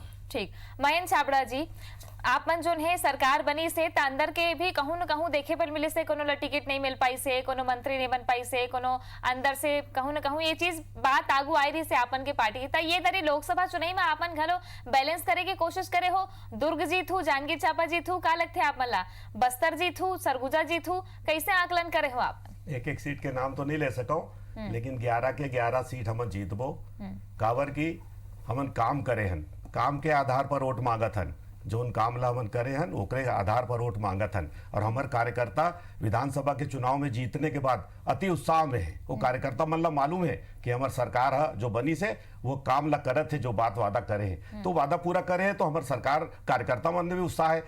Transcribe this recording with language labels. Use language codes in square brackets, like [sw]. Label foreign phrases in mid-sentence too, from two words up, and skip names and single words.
[hne] ठीक, महेंद्र छाबड़ा जी, आप मन जोन है सरकार बनी से अंदर के भी कहूं न कहूं देखे पर मिले से कोनो टिकट नहीं मिल पाई से, कोनो मंत्री नहीं बन पाई से, कोनो अंदर से कहूं न कहूं ये चीज बात आगू आई रही से आपन के पार्टी की। ये दरी लोकसभा चुनाव में आपन घलो बैलेंस करे की कोशिश करे हो, दुर्ग जीत हूँ, जांजगीर चांपा जीत हूँ, का लगते आप मला बस्तर जीत हूँ, सरगुजा जीत हूँ, कैसे आकलन करे हो आप? एक सीट के नाम तो नहीं ले सको, लेकिन 11 के 11 सीट हम जीतबो। काबर की हमन काम करे हन, काम के आधार पर वोट मांगत हन, जोन काम ला हमन करे हन ओकरे आधार पर वोट मांगत हन। और हमार कार्यकर्ता विधानसभा के चुनाव में जीतने के बाद अति उत्साह में है। वो कार्यकर्ता मन ला मालूम है कि हमार सरकार जो बनी से वो काम ला करत है, जो बात वादा करे है तो वादा पूरा करे है, तो हमार सरकार कार्यकर्ता मन में भी उत्साह है।